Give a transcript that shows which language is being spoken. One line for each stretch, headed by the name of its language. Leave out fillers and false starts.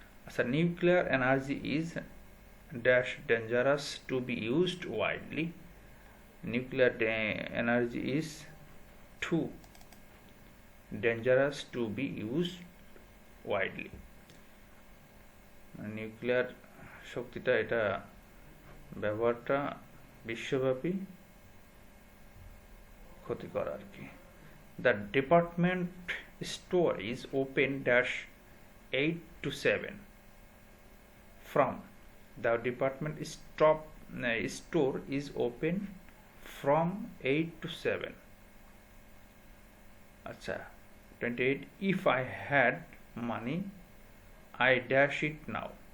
English: So nuclear energy is dash dangerous to be used widely. Nuclear energy is too dangerous to be used widely.
Bangla: Nuclear শক্তিটা, এটা ব্যবহারটা বিশ্বব্যাপী ক্ষতিকর আর কি।
English: The department store is open dash 8 to 7 from The department store is open from 8 to 7. Acha. 28. If I had money, I dash it now.